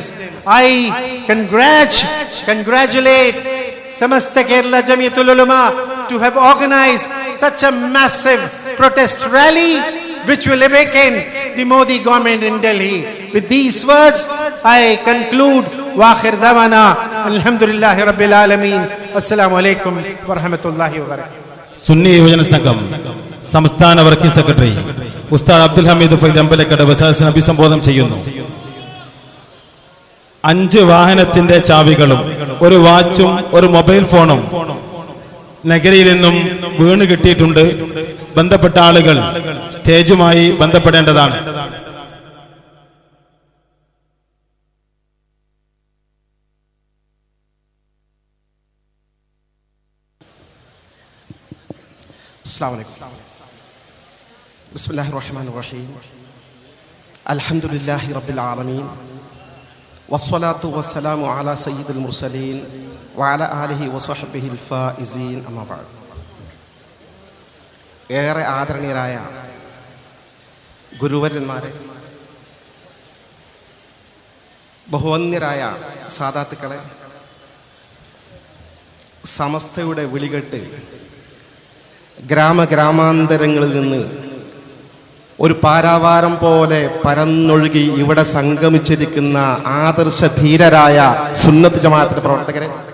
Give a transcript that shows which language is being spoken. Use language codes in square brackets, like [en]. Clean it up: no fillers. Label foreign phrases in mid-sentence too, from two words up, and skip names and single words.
[en] I congratulate Samasta Kerala Jamiatul Ulama to have organized such a massive protest rally which will awaken the Modi government in Delhi. With these words, I conclude. [ar] وآخر دعوانا الحمد لله رب العالمين. السلام عليكم ورحمة الله وبركاته. [ml] സുന്നി യുവജന സംഘം സംസ്ഥാന [en] working secretary [ml] ഉസ്താദ് അബ്ദുൽ ഹമീദ് ഫൈദ് അമ്പലക്കടവ് സദസ്സിനെ അഭിസംബോധന ചെയ്യുന്നു. 5 വാഹനത്തിന്റെ ചാവികളും ഒരു വാച്ചും ഒരു [en] mobile phone [ml] നഗരിയിൽ നിന്നും വീണ് കിട്ടിയിട്ടുണ്ട്. ബന്ധപ്പെട്ട ആളുകൾ സ്റ്റേജുമായി ബന്ധപ്പെടേണ്ടതാണ്. [ar] السلام عليكم. بسم الله الرحمن الرحيم. الحمد لله رب العالمين والصلاة والسلام على سيد المرسلين وعلى آله وصحبه الفائزين أما بعد. [ml] ഏറെ ആദരണീയരായ ഗുരുവരന്മാരെ, ബഹുവന്യരായ സാദാത്തുക്കളെ, സമസ്തയുടെ വിളികെട്ട് ഗ്രാമാന്തരങ്ങളിൽ നിന്ന് ഒരു പാരാവാരം പോലെ പരന്നൊഴുകി ഇവിടെ സംഗമിച്ചിരിക്കുന്ന ആദർശ ധീരരായ സുന്നത്ത് ജമാഅത്തിന്റെ പ്രവർത്തകരെ,